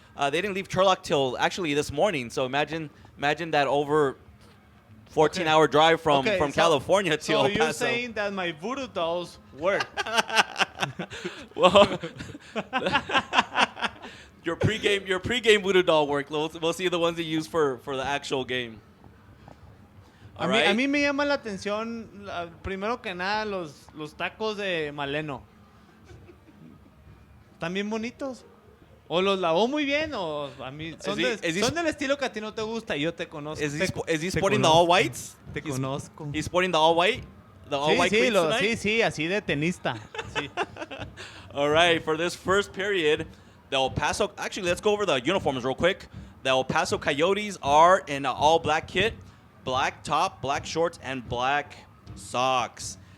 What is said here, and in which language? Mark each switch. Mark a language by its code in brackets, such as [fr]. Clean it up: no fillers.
[en] They didn't leave Turlock till actually this morning. So imagine that over 14-hour drive from California to El Paso. So you're saying that my voodoo dolls work? Well, your pregame voodoo doll work. We'll see the ones you use for the actual game. [es] A mí me llama la atención, primero que nada, los tacos de Maleno. ¿Están bien bonitos? O los lavó muy bien, o a mí son del estilo que a ti no te gusta y yo te conozco. [en] Is he sporting the all whites? [es] Te conozco. [en] He's sporting the all white? The all white cleats tonight? [es] Sí, así de tenista. Sí. [en] All right, for this first period, the El Paso, actually, let's go over the uniforms real quick. The El Paso Coyotes are in an all-black kit, black top, black shorts, and black socks.